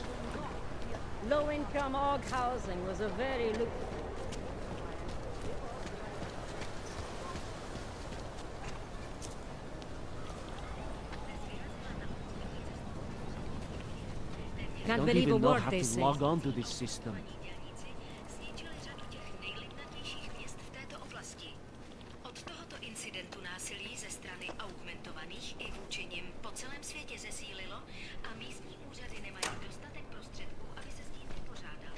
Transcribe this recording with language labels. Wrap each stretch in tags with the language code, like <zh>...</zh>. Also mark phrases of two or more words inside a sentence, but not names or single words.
<en>Low-income AUG housing was a very You Can't don't believe a even know word how they to say. log on to this system.</en> <cs>Od tohoto incidentu násilí ze strany augmentovaných i vůči nim po celém světě zesílilo a místní úřady nemají dostatek prostředků, aby se s tím vypořádali.</cs>